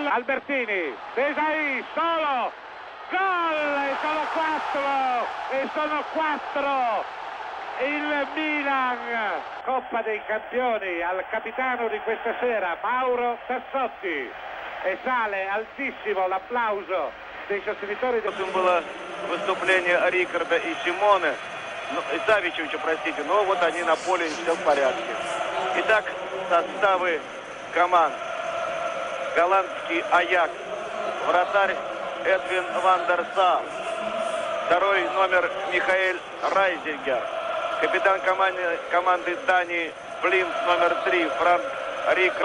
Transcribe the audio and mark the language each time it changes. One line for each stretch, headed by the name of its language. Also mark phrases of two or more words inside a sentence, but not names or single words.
Italian: Albertini, Desai, solo, gol, e sono quattro. Il Milan, Coppa dei Campioni, al capitano di questa sera, Mauro Tassotti, e sale altissimo l'applauso dei sostenitori.
Russian: Было выступление Рикарда и Симоне, и Савичевича, простите, но вот они на поле, все в порядке. Итак, составы команд. Голландский Аякс, вратарь Эдвин ван дер Сар, второй номер Михаэль Райзингер, капитан команды Дании Плинт номер 3 Франк Рикард.